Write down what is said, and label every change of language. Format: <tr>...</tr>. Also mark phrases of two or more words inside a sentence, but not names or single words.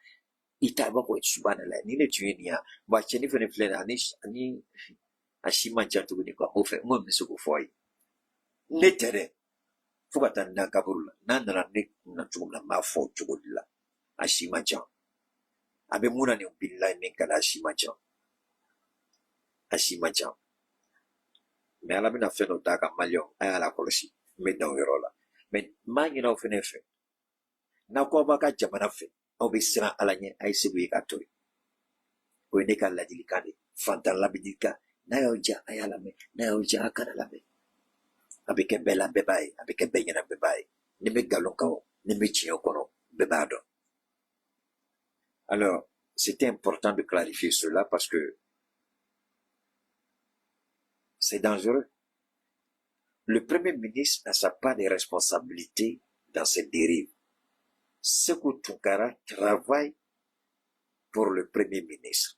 <bm>I t'a b'a fɔ subhanallah ni ne tun ye nin ya. Bon cɛnni fana filɛ nin ye ani a si man ca tuguni quoi. O fɛ n ko n bɛ se k'o fɔ a ye. Ne tɛ dɛ. Fo ka taa n da kaburu la. N'a nana ne kunna cogo min na n b'a fɔ o cogo de la. A si man ca. A bɛ mun na nin bilahi min ka di a si man ca. A si man ca. Mais Ala bɛna fɛn dɔ d'a kan maliyɛnw a y'a lakɔlɔsi. N bɛ dan o yɔrɔ la. Mais n b'a ɲini aw fɛnɛ fɛ. N'aw ko aw b'a ka jamana fɛ aw bɛ siran Ala ɲɛ a ye segu ye ka to yen. O ye ne ka ladilikan de ye. Fantan ladilikan n'a y'aw diya a y'a lamɛn n'a y'aw diya a kana lamɛn. A bɛ kɛ bɛɛ la bɛɛ b'a ye a bɛ kɛ bɛɛ ɲɛna bɛɛ b'a ye. Ni bɛ nkalon kan o ni bɛ tiɲɛ kɔnɔ bɛɛ b'a dɔn.</bm> <fr>Alors c'était important de clarifier cela parce que c'est dangereux. Le Premier ministre n'a pas de responsabilité dans cette dérive. Sékou Tounkara travaille pour le Premier ministre.</fr>